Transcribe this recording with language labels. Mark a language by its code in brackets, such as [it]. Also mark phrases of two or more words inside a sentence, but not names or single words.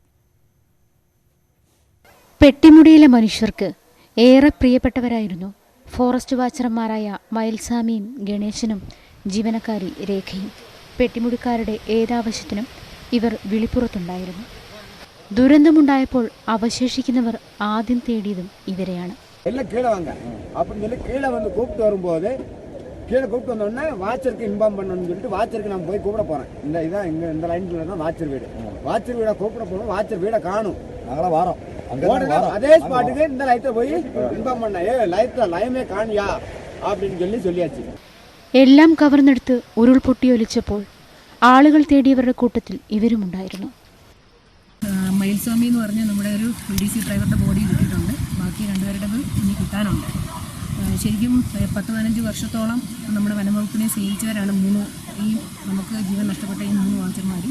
[ml] പെട്ടിമുടിയിലെ മനുഷ്യർക്ക് ഏറെ പ്രിയപ്പെട്ടവരായിരുന്നു ഫോറസ്റ്റ് വാച്ചർമാരായ മയിൽസ്വാമിയും ഗണേശനും ജീവനക്കാരി രേഖയും. പെട്ടിമുടിക്കാരുടെ ഏതാവശ്യത്തിനും ഇവർ വിളിപ്പുറത്തുണ്ടായിരുന്നു. ദുരന്തമുണ്ടായപ്പോൾ അവശേഷിക്കുന്നവർ ആദ്യം തേടിയതും ഇവരെയാണ്. [ta] எல்லாம் கீழே வாங்க அப்படின்னு சொல்லி கீழே வந்து கூப்பிட்டு வரும்போது கீழே கூப்பிட்டு வந்தோடனே வாட்சருக்கு இன்ஃபார்ம் பண்ணணும்னு சொல்லிட்டு வாட்சருக்கு நான் போய் கூப்பிட போகிறேன். இதான் இந்த லைனில் தான் வாட்சர் வீடு. வாட்சர் வீடை கூப்பிட போகணும். வாட்சர் வீடை காணும். நாங்களாம் வரோம். அதே ஸ்பாட்டுக்கு இந்த லைட்டை போய் இன்ஃபார்ம் பண்ண ലൈമേ കാണിയാ அப்படின்னு சொல்லியாச்சு. [ml] എല്ലാം കവർന്നെടുത്ത് ഉരുൾപൊട്ടിയൊലിച്ചപ്പോൾ ആളുകൾ തേടിയവരുടെ കൂട്ടത്തിൽ ഇവരുമുണ്ടായിരുന്നു. മയിൽസ്വാമി എന്ന് പറഞ്ഞ നമ്മുടെ ഒരു DC ഡ്രൈവറുടെ ബോഡി കിട്ടിയിട്ടുണ്ട്. ബാക്കി 2 പേരുടെ ഇനി കിട്ടാനുണ്ട്. ശരിക്കും 10-15 വർഷത്തോളം നമ്മുടെ വനംവകുപ്പിനെ സേവിച്ചവരാണ് ഈ നമുക്ക് ജീവൻ നഷ്ടപ്പെട്ട ഈ 3 വാച്ചർമാരും.